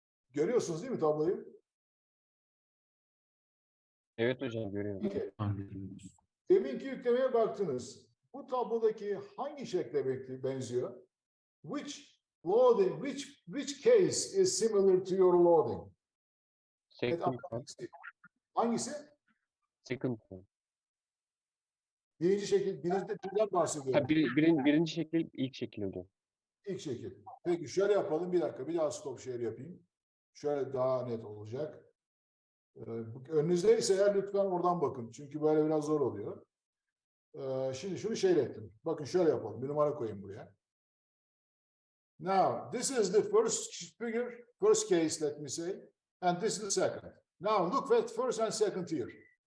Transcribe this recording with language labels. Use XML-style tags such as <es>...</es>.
<tr>Görüyorsunuz değil mi tabloyu? Evet hocam görüyorum. Deminki yüklemeye baktınız. Bu tablodaki hangi şekle benziyor?</tr> <en>Which case is similar to your loading? Second one.</en> <tr>Hangisi?</tr> <en>Second one.</en> <tr>Birinci şekil, birden bahsediyorum. Ha, birinci şekil, ilk şekil hocam. İlk şekil. Peki şöyle yapalım. Bir dakika. Bir daha stop share yapayım. Şöyle daha net olacak. Önünüzdeyse eğer lütfen oradan bakın. Çünkü böyle biraz zor oluyor. Şimdi şunu ettim. Bakın şöyle yapalım. Bir numara koyayım buraya.</tr> <en>Now, this is the first figure, first case, let me say. And this is the second. Now, look at first and second here.</en>